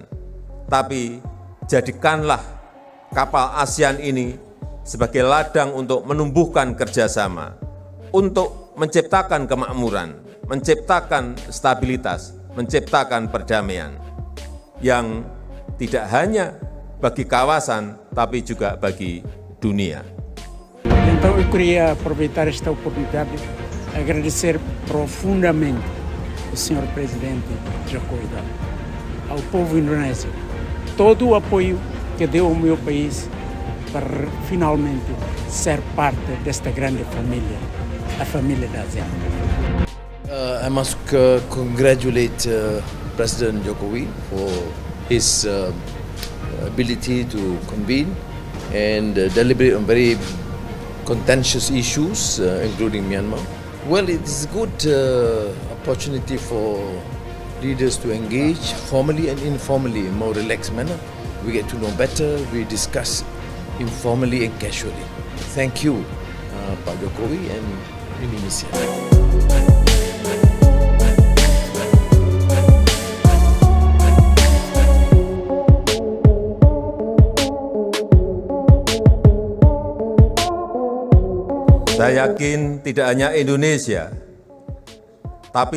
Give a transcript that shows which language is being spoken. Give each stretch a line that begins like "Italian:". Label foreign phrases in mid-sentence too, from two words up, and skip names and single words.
Indonesian: Tapi jadikanlah kapal ASEAN ini sebagai ladang untuk menumbuhkan kerjasama, untuk menciptakan kemakmuran, menciptakan stabilitas, menciptakan perdamaian yang tidak hanya bagi kawasan, tapi juga bagi dunia.
Portuguese: Então eu queria aproveitar esta oportunidade e agradecer profundamente ao Sr. Presidente Joko Widodo, ao povo indonésio, todo o apoio que deu ao meu país para finalmente ser parte desta grande família, a família da ASEAN.
English: I must congratulate President Jokowi for his ability to convene and deliberate on very contentious issues, including Myanmar. Well, it is a good opportunity for leaders to engage formally and informally in a more relaxed manner. We get to know better, we discuss informally and casually. Thank you, Pak Jokowi and Indonesia.
Indonesian: Saya yakin tidak hanya Indonesia, tapi